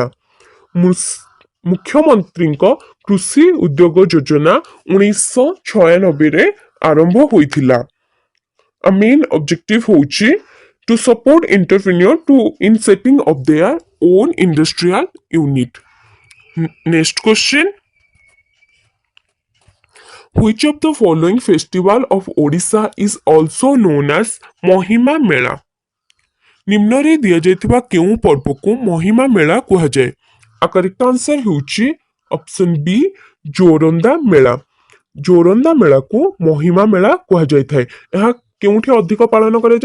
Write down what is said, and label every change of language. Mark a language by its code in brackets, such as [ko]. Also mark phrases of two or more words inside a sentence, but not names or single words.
[or] ମୁଖ୍ୟମନ୍ତ୍ରୀଙ୍କ କୃଷି ଉଦ୍ୟୋଗ ଯୋଜନା 1996ରେ ଆରମ୍ଭ ହୋଇଥିଲା। [en] main objective ହେଉଛି to support entrepreneur to in setting of their own industrial unit. next question. Which of the following festival of Odisha is also known as [or] ମହିମା ମେଳା? ନିମ୍ନରେ ଦିଆଯାଇଥିବା କେଉଁ ପର୍ବକୁ ମହିମା ମେଳା କୁହାଯାଏ? [en] correct answer [or] ହେଉଛି [en] option B [or] ଜୋରନ୍ଦା ମେଳା। ଜୋରନ୍ଦା ମେଳାକୁ ମହିମା ମେଳା କୁହାଯାଇଥାଏ। ଏହା କେଉଁଠି ଅଧିକ ପାଳନ କରାଯାଏ?